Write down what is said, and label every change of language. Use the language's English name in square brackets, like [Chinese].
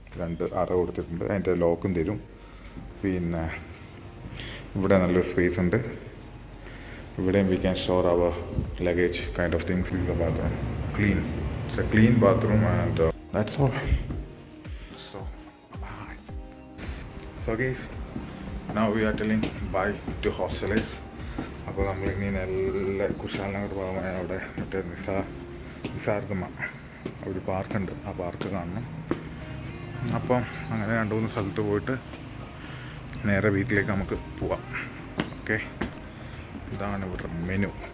[Malayalam] 2 അറ കൊടുത്തിട്ടുണ്ട്, അതിൻ്റെ ലോക്കും തരും. പിന്നെ ഇവിടെ നല്ലൊരു സ്പേസ് ഉണ്ട്. ഇവിടെയും [English] We can store our luggage kind of things. Is a bathroom, clean. It's a clean bathroom and that's all. So guys, now we are telling bye to Hosteliers. [Malayalam] അപ്പോൾ നമ്മളിനി നല്ല കുശാലനഗർ ഭാഗമായ അവിടെ മറ്റേ നിസാർഗമ ഒരു പാർക്കുണ്ട്, ആ പാർക്ക് കാണണം. അപ്പം അങ്ങനെ 2-3 സ്ഥലത്ത് പോയിട്ട് നേരെ വീട്ടിലേക്ക് നമുക്ക് പോവാം. ഓക്കെ, ഇതാണ് ഇവിടെ മെനു.